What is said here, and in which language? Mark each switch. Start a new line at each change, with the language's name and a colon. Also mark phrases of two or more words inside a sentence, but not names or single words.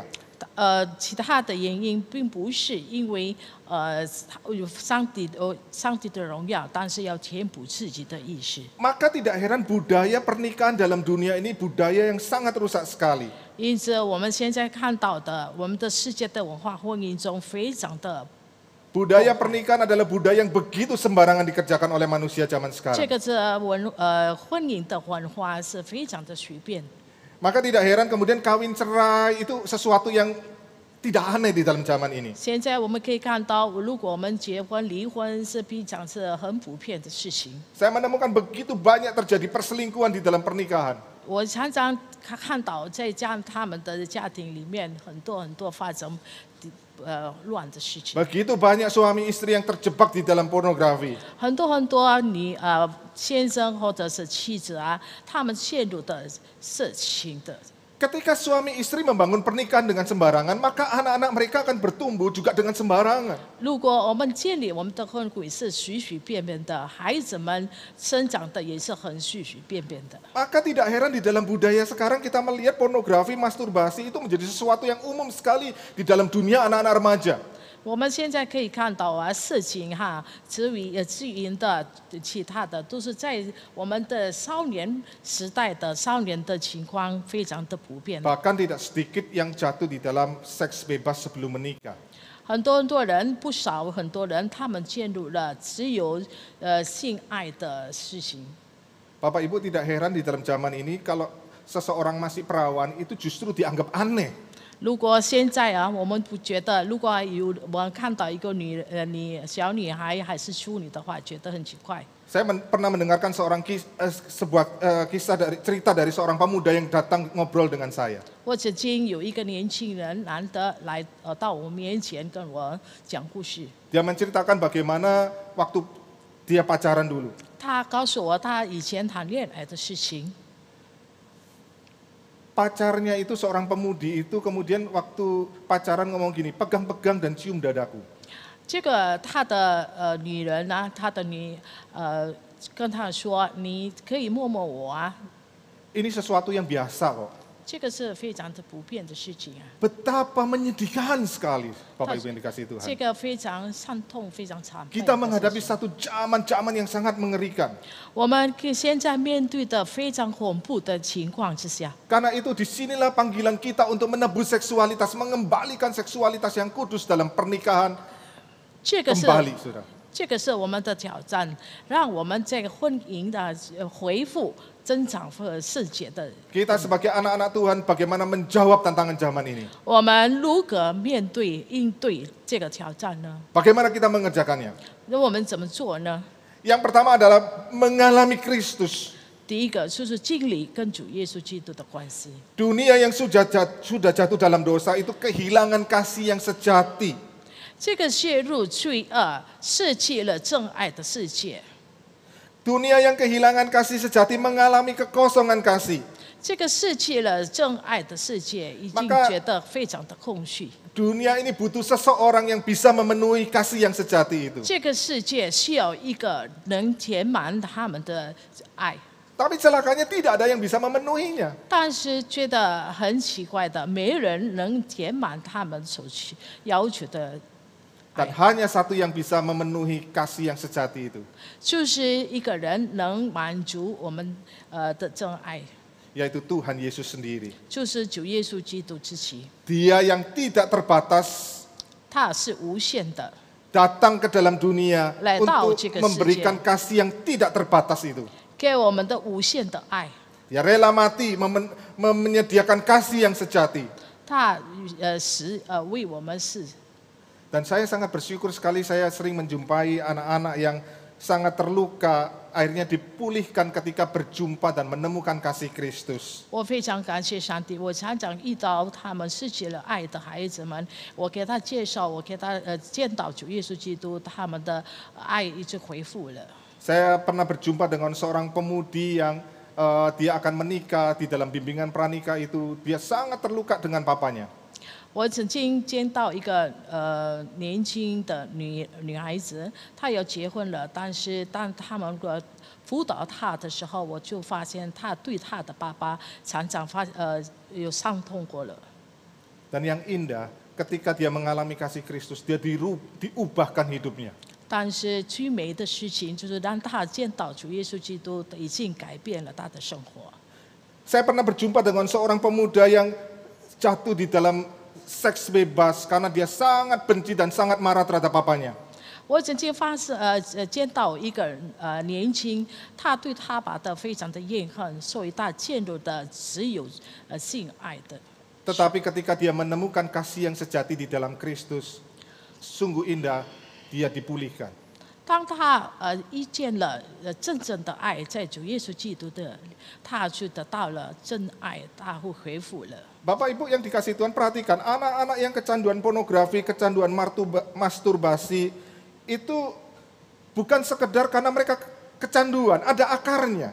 Chinese: 其他的原因并不是因为有上帝的荣耀，但是要填补自己的意识。
Indonesian: Maka tidak heran budaya pernikahan dalam dunia ini budaya yang sangat rusak sekali.
Chinese: 因此，我们现在看到的，我们的世界的文化婚姻中非常的
Indonesian: Budaya pernikahan adalah budaya yang begitu sembarangan dikerjakan oleh manusia zaman
Chinese: 这
Indonesian: sekarang.
Chinese: 个婚姻的文化是非常的随便。
Indonesian: Maka tidak heran kemudian kawin cerai itu sesuatu yang tidak aneh di dalam zaman ini.
Chinese: 现在我们可以看到，如果我们结婚离婚是非常是很普遍的事情。
Indonesian: Saya menemukan begitu banyak terjadi perselingkuhan di dalam pernikahan.
Chinese: 我常常看到在他们的家庭里面很多发生乱的事情。
Indonesian: Begitu banyak suami istri yang terjebak di dalam pornografi.
Chinese: 很多先生或者是妻子啊，他们陷入的色情的。
Indonesian: Ketika suami istri membangun pernikahan dengan sembarangan, maka anak-anak mereka akan bertumbuh juga dengan sembarangan.
Chinese: 如果我们建立我们的婚轨是随随便便的，孩子们生长的也是很随随便便的。
Indonesian: Maka tidak heran di dalam budaya sekarang kita melihat pornografi, masturbasi itu menjadi sesuatu yang umum sekali di dalam dunia anak-anak remaja.
Chinese: 我们现在可以看到啊，色情哈、至于的其他的，都是在我们的少年时代的少年的情况非常的普遍。
Indonesian: Bahkan tidak sedikit yang jatuh di dalam seks bebas sebelum menikah.
Chinese: 很多人不少，很多人他们陷入了只有性爱的事情。
Indonesian: Bapak Ibu tidak heran di dalam zaman ini kalau seseorang masih perawan itu justru dianggap aneh.
Chinese: 如果现在啊，我们不觉得，如果我们看到一个小女孩还是处女的话，觉得很奇怪。
Indonesian: Saya pernah mendengarkan sebuah cerita dari seorang pemuda yang datang ngobrol dengan saya.
Chinese: 我曾经有一个年轻人难得来到我面前跟我讲故事。
Indonesian: Dia menceritakan bagaimana waktu dia pacaran dulu.
Chinese: 他告诉我他以前谈恋爱的事情。
Indonesian: Pacarnya itu seorang pemudi itu kemudian waktu pacaran ngomong gini, pegang-pegang dan cium dadaku.
Chinese: 这个他的女人呢，跟他说，你可以摸摸我啊。
Indonesian: Ini sesuatu yang biasa kok.
Chinese: 这个是非常的普遍的事情啊。
Indonesian: Betapa menyedihkan sekali Bapak Ibu yang dikasihi
Chinese: 这
Indonesian: Tuhan.
Chinese: 个非常伤痛，非常惨痛。
Indonesian: Kita menghadapi satu zaman yang sangat mengerikan.
Chinese: 我们现在面对的非常恐怖的情况之下，
Indonesian: Karena itu disinilah panggilan kita untuk menebus seksualitas, mengembalikan seksualitas yang kudus dalam pernikahan
Chinese: 这个是
Indonesian: kembali, saudara.
Chinese: 这个是我们的挑战，让我们这个婚姻的恢复、增长和世界的。
Indonesian: Kita sebagai anak-anak Tuhan bagaimana menjawab tantangan zaman ini?
Chinese: 我们如何面对、应对这个挑战呢？
Indonesian: Bagaimana kita mengerjakannya?
Chinese: 那我们怎么做呢？
Indonesian: Yang pertama adalah mengalami Kristus.
Chinese: 第一个就是经历跟主耶稣基督的关系。
Indonesian: Dunia yang sudah jatuh dalam dosa itu kehilangan kasih yang sejati.
Chinese: 这个陷入罪恶、失去了真爱的世界。
Indonesian: Dunia yang kehilangan kasih sejati mengalami kekosongan kasih.
Chinese: 这个失去了真爱的世界，已经
Indonesian: Maka
Chinese: 觉得非常的空虚。
Indonesian: Dunia ini butuh seseorang yang bisa memenuhi kasih yang sejati itu.
Chinese: 这个世界需要一个能填满他们的爱。
Indonesian: Tapi celakanya tidak ada yang bisa memenuhinya.
Chinese: 但是觉得很奇怪的，没人能填满他们所要求的
Indonesian: Dan hanya satu yang bisa memenuhi kasih yang sejati itu,
Chinese: 就是一个人能满足我们的真爱，
Indonesian: yaitu Tuhan Yesus sendiri.
Chinese: 就是主耶稣基督自己，
Indonesian: Dia yang tidak terbatas
Chinese: 他是无限的，
Indonesian: datang ke dalam dunia
Chinese: 来到
Indonesian: untuk
Chinese: 这个世界。
Indonesian: memberikan kasih yang tidak terbatas itu.
Chinese: 给我们的无限的爱，
Indonesian: Dia rela mati menyediakan kasih yang sejati.
Chinese: 他为我们是。
Indonesian: Dan saya sangat bersyukur sekali saya sering menjumpai anak-anak yang sangat terluka, akhirnya dipulihkan ketika berjumpa dan menemukan kasih Kristus.
Chinese: 我非常感谢上帝，我常常遇到他们失去了爱的孩子们，我给他介绍，我给他见到主耶稣基督，他们的爱一直恢复了。
Indonesian: Saya pernah berjumpa dengan seorang pemudi yang dia akan menikah, di dalam bimbingan pranikah itu dia sangat terluka dengan papanya.
Chinese: 我曾经见到一个年轻的女孩子，她要结婚了，但是当他们辅导她的时候，我就发现她对她的爸爸常常有伤痛过了。
Indonesian: Dan yang indah, ketika dia mengalami kasih Kristus, dia diubahkan hidupnya.
Chinese: 但是最美的事情就是让她见到主耶稣基督已经改变了她的生活。
Indonesian: Saya pernah berjumpa dengan seorang pemuda yang jatuh di dalam seks bebas karena dia sangat benci dan sangat marah terhadap papanya.
Chinese: 我曾经见到一个年轻，他对他爸的非常的怨恨，所以他陷入的只有性爱的。
Indonesian: Tetapi ketika dia menemukan kasih yang sejati di dalam Kristus, sungguh indah, dia dipulihkan.
Chinese: 当他遇见了真正的爱，在主耶稣基督的，他就得到了真爱，他会恢复了。
Indonesian: Bapak Ibu yang dikasih Tuhan, perhatikan anak-anak yang kecanduan pornografi, kecanduan masturbasi itu bukan sekedar karena mereka kecanduan, ada akarnya.